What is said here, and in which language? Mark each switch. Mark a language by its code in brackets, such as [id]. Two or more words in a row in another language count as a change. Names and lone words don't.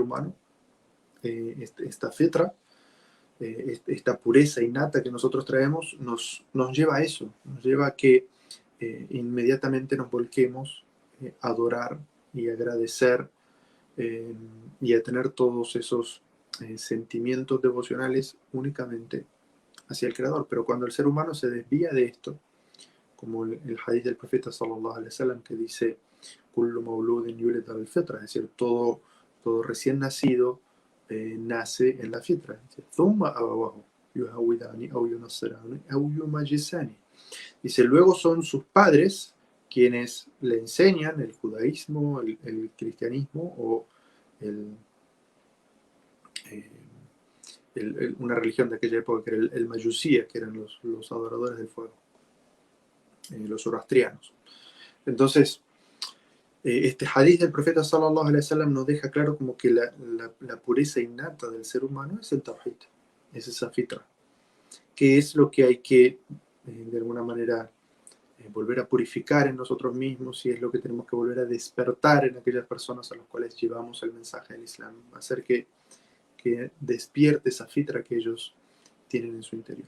[es] humano, esta fitra, esta pureza innata que nosotros traemos, nos lleva a eso, nos lleva a que inmediatamente nos volquemos a adorar y agradecer y a tener todos esos sentimientos devocionales únicamente hacia el Creador. Pero cuando el ser humano se desvía de esto, como el hadith del profeta [ar] صلى الله عليه وسلم [es] que dice [ar] كل مولود يولد الفطرة, [es] es decir, todo recién nacido nace en la fitra. [ar] ثم أبواه يهودانه أو ينصرانه أو يمجسانه. [es] Dice, luego son sus padres quienes le enseñan el judaísmo, el cristianismo o una religión de aquella época que era el mayusía, que eran los adoradores del fuego, los zoroastrianos. Entonces, este hadith del profeta [ar] صلى الله عليه وسلم [es] nos deja claro como que la pureza innata del ser humano es el tawhid, es esa fitra, que es lo que hay que, de alguna manera, volver a purificar en nosotros mismos, y es lo que tenemos que volver a despertar en aquellas personas a las cuales llevamos el mensaje del Islam, hacer que despierte esa fitra que ellos tienen en su interior.